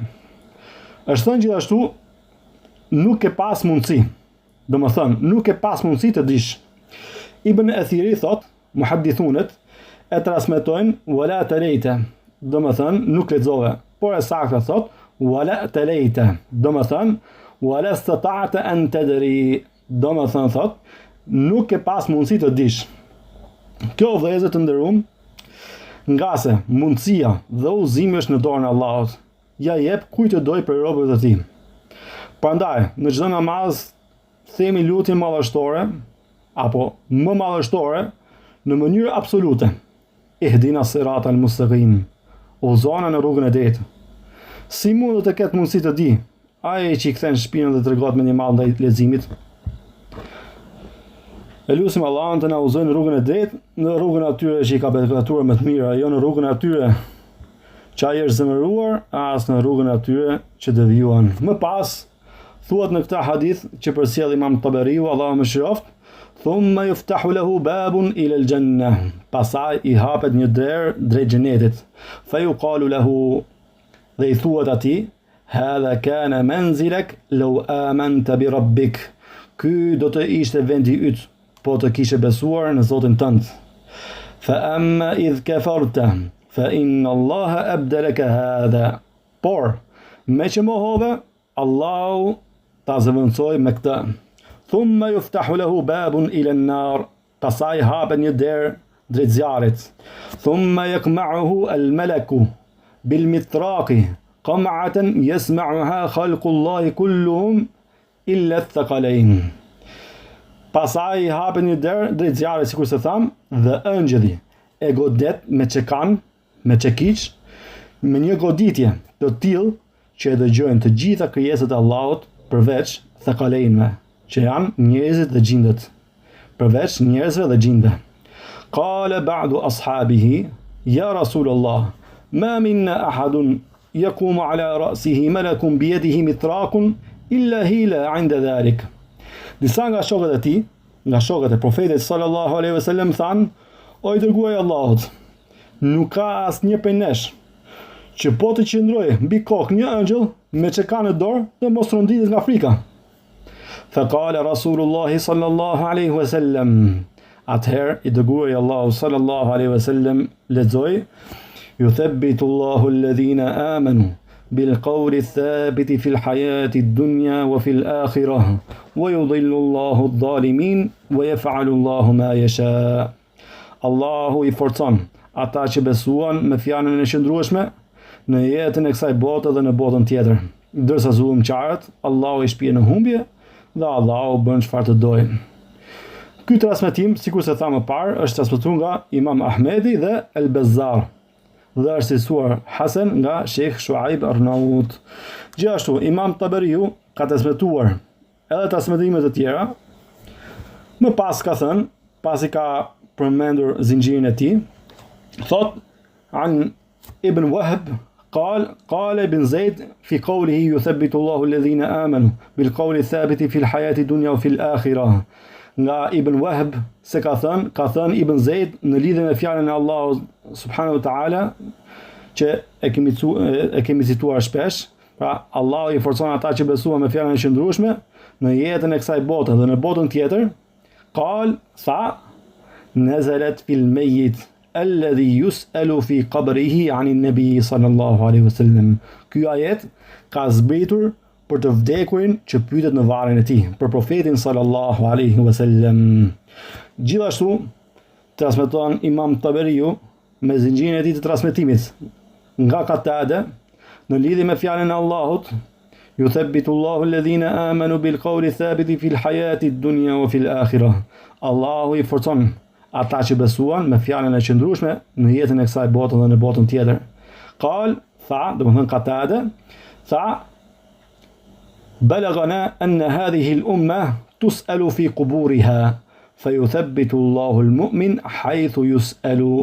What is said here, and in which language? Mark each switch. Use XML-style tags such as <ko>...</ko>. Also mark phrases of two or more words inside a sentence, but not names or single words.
<sq>Është thënë gjithashtu nuk e pas mundësi. Domethënë, nuk e pas mundësi të dish. Ibn Athiri thot, muhaddithunet e transmetojnë</sq> <ar>ولا تليت,</ar> <sq>domethënë nuk lexove, por e saktë thot</sq> <ar>ولا تليت,</ar> <sq>domethënë</sq> <ar>ولا استطعت أن تدري,</ar> <sq>domethënë thot nuk e pas mundësi të dish. Kjo vëllezër të nderuam, nga se mundësia dhe udhëzimi është në dorën e Allahut, ja jep kujt të doj për robët e tij. Prandaj, në çdo namaz themi lutje madhështore apo më madhështore në mënyrë absolute:</sq> <ar>اهدنا الصراط المستقيم,</ar> <sq>udhëzona në rrugën e drejtë. Si mund të ketë mundësi të di ai që i kthen shpinën dhe tregon me një mall ndaj leximit? E lutim Allahun të na udhëzojë në rrugën e drejtë, në rrugën atyre që i ka beqatuar më të mira, jo në rrugën atyre që ai është zemëruar as në rrugën atyre që devijuan. Më pas thuhet në këtë hadith që përsjell Imam Taberiu, Allahu mëshiroft,</sq> <ar>ثم يفتح له باب إلى الجنة,</ar> <sq>pastaj i hapet një derë drejt xhenetit.</sq> <ar>فيقال له,</ar> <sq>dhe i thuhet atij,</sq> <ar>هذا كان منزلك لو آمنت بربك,</ar> <sq>ky do të ishte vendi yt po të kishe besuar në Zotin tënd.</sq> <ar>فأما إذ كفرت فإن الله أبدلك هذا,</ar> <sq>por me që mohove, Allahu ta zëvendësoi me këtë.</sq> <ar>ثم يفتح له باب إلى النار,</ar> <sq>pastaj hapet një derë drejt zjarrit.</sq> <ar>ثم يقمعه الملك بالمطراق قمعة يسمعها خلق الله كلهم إلا الثقلين.</ar> <sq>Pastaj hapet një derë drejt zjarrit, sikur se tham, dhe ëngjëlli e godet me çekan, me çekiç, me një goditje të tillë që e dëgjojnë të gjitha krijesat e Allahut përveç thaqaleinve, që janë njerëzit dhe gjindët, përveç njerëzve dhe gjindëve.</sq> <ar>قال بعض أصحابه يا رسول الله ما منا أحد يقوم على رأسه ملك بيده مطراق إلا هيل عند ذلك.</ar> <sq>Disa nga shokët e tij, nga shokët e profetit</sq> <ar>صلى الله عليه وسلم</ar> <sq>thanë: O i dërguari i Allahut, nuk ka asnjë prej nesh që po të qëndrojë mbi kokë një ëngjëll me çekan në dorë dhe mos rënditet nga frika.</sq> <ar>فقال رسول الله صلى الله عليه وسلم,</ar> <sq>atëherë i dërguari i Allahut</sq> <ar>صلى الله عليه وسلم</ar> <sq>lexoi:</sq> <ar>يثبت الله الذين آمنوا بالقول الثابت في الحياة الدنيا وفي الآخرة ويضل الله الظالمين ويفعل الله ما يشاء.</ar> <sq>Allahu i forcon ata që besuan me fjalën e qëndrueshme në jetën e kësaj bote dhe në botën tjetër, ndërsa zullumçarët Allahu i shpije në humbje dhe Allahu bën çfarë të dojë. Ky transmetim, sikur se thamë më parë, është transmetuar nga Imam Ahmedi dhe El Bezzar, dhe është cilësuar Hasan nga Sheikh Shuaib Arnaut. Gjithashtu Imam Taberiu ka transmetuar edhe transmetime të tjera. Më pas ka thënë, pasi ka përmendur zinxhirin e tij, thot</sq> <ar>عن ابن وهب قال ابن زيد في قوله يثبت الله الذين آمنوا بالقول الثابت في الحياة الدنيا وفي الآخرة.</ar> <sq>Nga Ibn Wahb se ka thënë Ibn Zeid në lidhje me fjalën e Allahut</sq> <ar>سبحانه وتعالى,</ar> <sq>që e kemi cituar shpesh, pra Allahu i forcon ata që besuan me fjalën e qëndrueshme në jetën e kësaj bote dhe në botën tjetër.</sq> <ar>قال نزلت في الميت الذي يسأل في قبره عن النبي صلى الله عليه وسلم.</ar> <sq>Ky ajet ka zbritur për të vdekurin që pyetet në varrin e tij, për profetin</sq> <ar>صلى الله عليه وسلم.</ar> <sq>Gjithashtu transmeton Imam Taberiu me zinxhirin e tij të transmetimit nga Qatada në lidhje me fjalën e Allahut:</sq> <ar>يثبت الله الذين آمنوا بالقول الثابت في الحياة الدنيا وفي الآخرة.</ar> <sq>Allahu i forcon ata që besuan me fjalën e qëndrueshme në jetën e kësaj bote dhe në botën tjetër. Qal, tha, domethënë Qatada, tha:</sq> <ar>بلغنا أن هذه الأمة تسأل في قبورها فيثبت الله المؤمن حيث يسأل.</ar>